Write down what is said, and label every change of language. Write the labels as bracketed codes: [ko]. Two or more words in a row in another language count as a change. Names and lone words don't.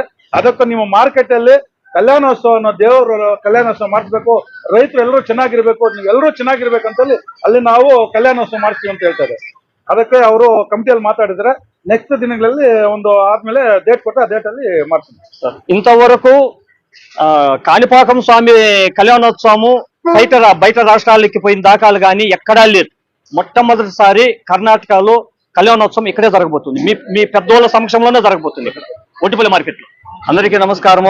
[kn] ಅದಕ್ಕೆ ನಿಮ್ಮ ಮಾರ್ಕೆಟ್ ಅಲ್ಲಿ ಕಲ್ಯಾಣೋತ್ಸವನ ದೇವರು ಕಲ್ಯಾಣೋತ್ಸವ ಮಾಡಿಸ್ಬೇಕು, ರೈತರು ಎಲ್ಲರೂ ಚೆನ್ನಾಗಿರ್ಬೇಕು, ನೀವೆಲ್ಲರೂ ಚೆನ್ನಾಗಿರ್ಬೇಕಂತಲ್ಲಿ ಅಲ್ಲಿ ನಾವು ಕಲ್ಯಾಣೋತ್ಸವ ಮಾಡಿಸ್ತೀವಿ ಅಂತ ಹೇಳ್ತಾರೆ. ಅದಕ್ಕೆ ಅವರು ಕಮಿಟಿಯಲ್ಲಿ ಮಾತಾಡಿದ್ರೆ ನೆಕ್ಸ್ಟ್ ದಿನಗಳಲ್ಲಿ ಒಂದು ಆದ್ಮೇಲೆ ಡೇಟ್ ಕೊಟ್ಟು ಆ ಡೇಟ್ ಅಲ್ಲಿ ಮಾಡ್ತೀವಿ. [te] ఇంతవరకు కాణిపాకం స్వామి కళ్యాణోత్సవము బయట రాష్ట్రాలకి పోయిన దాఖలు కానీ ఎక్కడా లేదు. మొట్టమొదటిసారి కర్ణాటకలో కళ్యాణోత్సవం ఇక్కడే జరగబోతుంది. మీ మీ పెద్దోళ్ళ సమక్షంలోనే జరగబోతుంది ఇక్కడ ఒట్టిపల్లి మార్కెట్ లో. అందరికీ నమస్కారము.